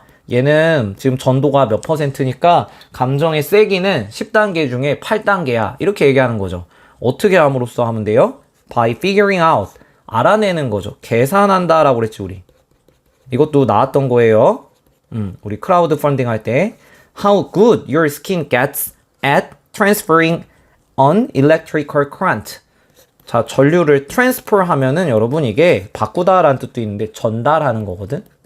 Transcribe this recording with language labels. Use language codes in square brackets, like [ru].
[ko] 얘는 지금 전도가 몇 %니까 감정의 세기는 10단계 중에 8단계야. 이렇게 얘기하는 거죠. 어떻게 함으로써 하면 돼요? [en] By figuring out. [ko] 알아내는 거죠. 계산한다라고 그랬지, 우리. 이것도 나왔던 거예요. 우리 크라우드 펀딩 할 때. [en] How good your skin gets at transferring an electrical current. [ko] 자, 전류를 transfer 하면은 여러분 이게 바꾸다라는 뜻도 있는데 전달하는 거거든.